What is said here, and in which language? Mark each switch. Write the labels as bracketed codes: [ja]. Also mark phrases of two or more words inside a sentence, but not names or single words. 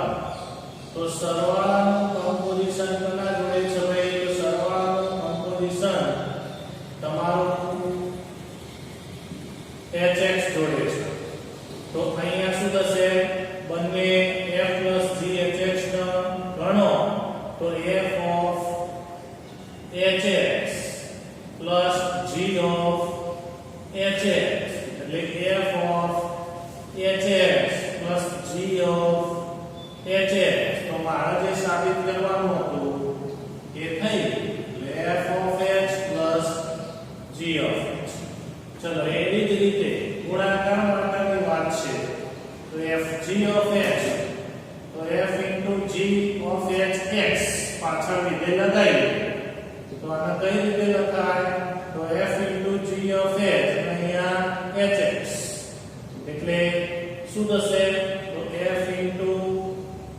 [gu] તો સરવાળાનું કમ્પોઝિશન કના જોડે છે ભાઈ? તો સરવાળાનું કમ્પોઝિશન તમારું hx જોડે છે. તો અહીંયા શું થશે? બંને f g hx ગણો તો [en] f of hx plus g of hx [gu] એટલે [en] f of hx plus g of hx. [gu] તો મારે જે સાબિત કરવાનું હતું એ થઈ એટલે [en] f of h plus g of h. [gu] ચલો એવી જ રીતે ગુણાકાર માટેની વાત છે. તો [en] f g of h [gu] તો [en] f into g of h x [gu] પાછળ વિધેય લગાવી તો આને કઈ રીતે લખાય? તો [en] f into g of h [gu] અહીંયા hx એટલે શું થશે? તો [en] f into g